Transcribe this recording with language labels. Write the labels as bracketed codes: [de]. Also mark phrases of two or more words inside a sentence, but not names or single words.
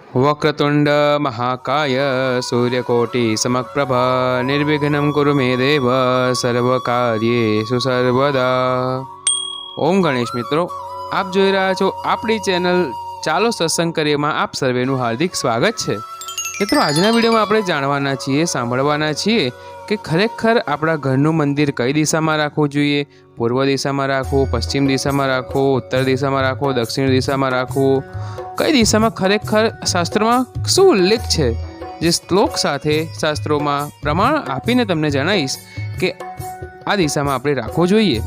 [sa] वक्रतुंड महाकाय सूर्यकोटि समप्रभा निर्विघ्नं कुरु मे देव सर्वकार्येषु सर्वदा। [hi] ओम गणेश मित्रों, आप [gu] જોઈ રહ્યા છો આપણી ચેનલ ચાલો સત્સંગ કરીએમાં આપ સર્વેનું હાર્દિક સ્વાગત છે। મિત્રો, આજના વિડીયોમાં આપણે જાણવાના છીએ, સાંભળવાના છીએ કે ખરેખર આપણા ઘરનું મંદિર કઈ દિશામાં રાખવું જોઈએ। પૂર્વ દિશામાં રાખવું, પશ્ચિમ દિશામાં રાખવું, ઉત્તર દિશામાં રાખવું, દક્ષિણ દિશામાં રાખવું, કઈ દિશામાં ખરેખર શાસ્ત્રોમાં શું ઉલ્લેખ છે, જે શ્લોક સાથે શાસ્ત્રોમાં પ્રમાણ આપીને તમને જણાવીશ કે આ દિશામાં આપણે રાખવું જોઈએ।